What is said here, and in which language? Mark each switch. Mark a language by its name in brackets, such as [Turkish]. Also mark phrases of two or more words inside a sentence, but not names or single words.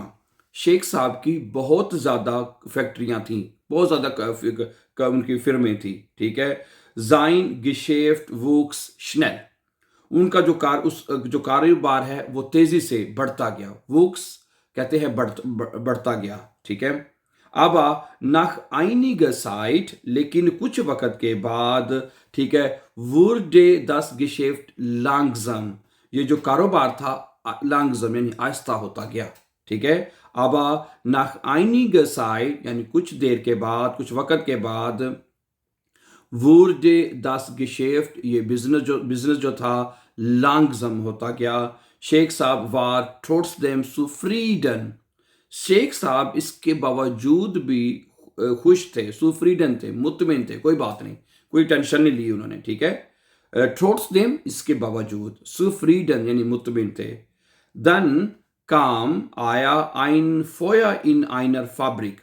[Hindi] शेख साहब की बहुत ज़्यादा फैक्ट्रियाँ थीं, बहुत ज़्यादा उनकी फिरमें थी, ठीक है। [German] Sein Geschäft wuchs schnell। [Hindi] उनका जो कारोबार है वो तेजी से बढ़ता गया। वुक्स कहते हैं बढ़ता गया, ठीक है। [German] अब nach einiger Zeit, [Hindi] लेकिन कुछ वक्त के बाद, ठीक है, [German] wurde das Geschäft langsam। [Hindi] ये जो कारोबार था langsam यानी आहिस्ता होता गया, ठीक है। अब [German] nach einiger Zeit [Hindi] यानी कुछ देर के बाद, कुछ वक्त के बाद, [German] wurde das Geschäft [Hindi] ये बिजनेस जो था langsam होता गया। [German] शेख साहब war trotzdem zufrieden। [Hindi] शेख साहब इसके बावजूद भी खुश थे, सुफ्रीडन थे, मुतमिन थे, कोई बात नहीं, कोई टेंशन नहीं ली उन्होंने, ठीक है। ट्रोट्सडेम इसके बावजूद, सुफ्रीडन यानी मुतमिन थे। [German] Dann kam ein Feuer in einer Fabrik.